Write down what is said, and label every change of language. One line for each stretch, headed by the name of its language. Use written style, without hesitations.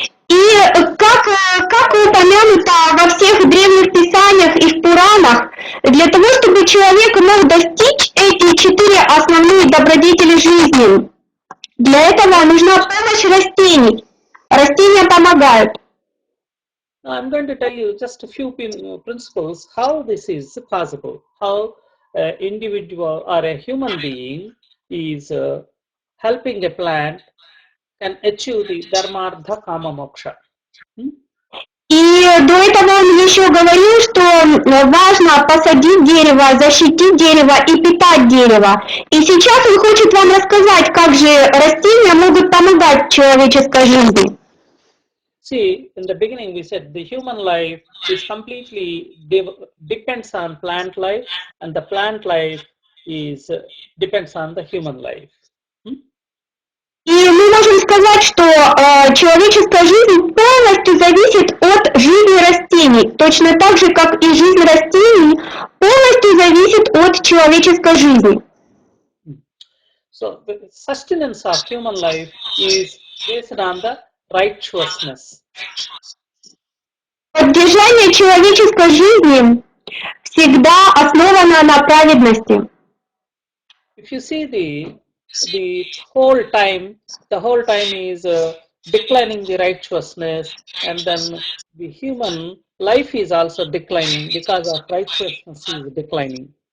Russian: И как упомянуто во всех древних писаниях и в Пуранах, для того, чтобы человек мог достичь эти 4 основные добродетели жизни, для этого нужна помощь растений. Растения помогают.
English: I'm going to tell you just a few principles how this is possible, how an individual or a human being is helping a plant can achieve the dharma, artha, kama, moksha.
Russian: И до этого он еще говорил, что важно посадить дерево, защитить дерево и питать дерево. И сейчас он хочет вам рассказать, как же растения могут помогать человеческой жизни.
English: See, in the beginning we said the human life is completely depends on plant life, and the plant life is depends on the human life.
Russian: И мы можем сказать, что человеческая жизнь полностью зависит от жизни растений, точно так же, как и жизнь растений полностью зависит от человеческой жизни.
English: So the sustenance of human life is based on the righteousness.
Russian: Поддержание человеческой жизни всегда основано на праведности.
English: If you see the whole time is declining the righteousness, and then the human life is also declining because of righteousness is declining.